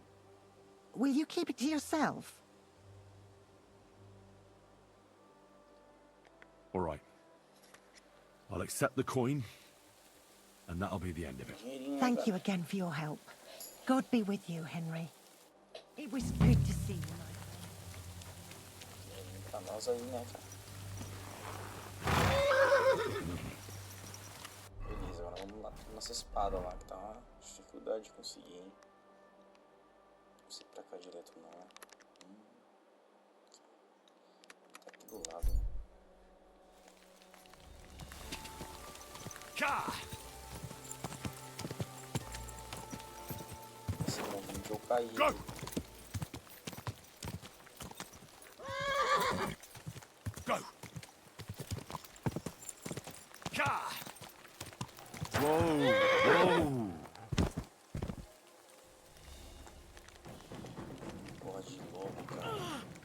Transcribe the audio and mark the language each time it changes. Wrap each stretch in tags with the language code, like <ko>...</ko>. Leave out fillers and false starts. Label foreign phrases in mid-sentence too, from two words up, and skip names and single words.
<en>Will you keep it to yourself? All right. I'll accept the coin, and that'll be the end of it. Thank you again for your help. God be with you, Henry. It was good to see you,</en> <pt>Pra nós aí, né, cara? Beleza, agora vamos lá pra nossa espada lá, que tá uma dificuldade de conseguir, hein? Não sei pra cá direto não, né? Tá aqui do lado, né? Esse movimento eu caí.</pt> <en>Go! Ka! Whoa! Whoa!</en> <pt>Porra de lobo, cara.</pt>